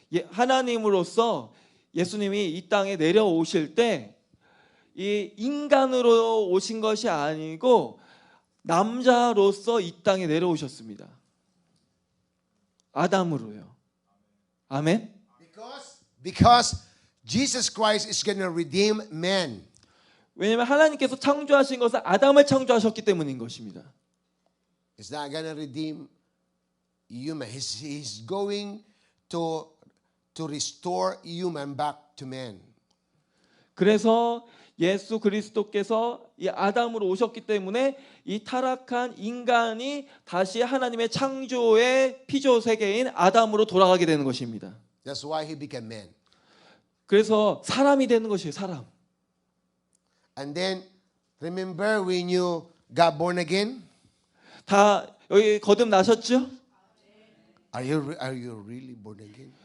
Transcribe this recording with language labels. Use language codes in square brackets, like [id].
[ko] 하나님으로서 예수님이 이 땅에 내려오실 때 이 인간으로 오신 것이 아니고 남자로서 이 땅에 내려오셨습니다. 아담으로요. 아멘. [en] Because Jesus Christ is going to redeem man. [ko] 왜냐하면 하나님께서 창조하신 것은 아담을 창조하셨기 때문인 것입니다. [en] He's not going to redeem human. He's going to restore human back to man. [ko] 그래서 예수 그리스도께서 이 아담으로 오셨기 때문에 이 타락한 인간이 다시 하나님의 창조의 피조 세계인 아담으로 돌아가게 되는 것입니다. [en] That's why he became man. [ko] 그래서 사람이 되는 것이에요. 사람. [en] And then remember when you got born again? [ko] 다 여기 거듭나셨죠? [en] Are you really born again?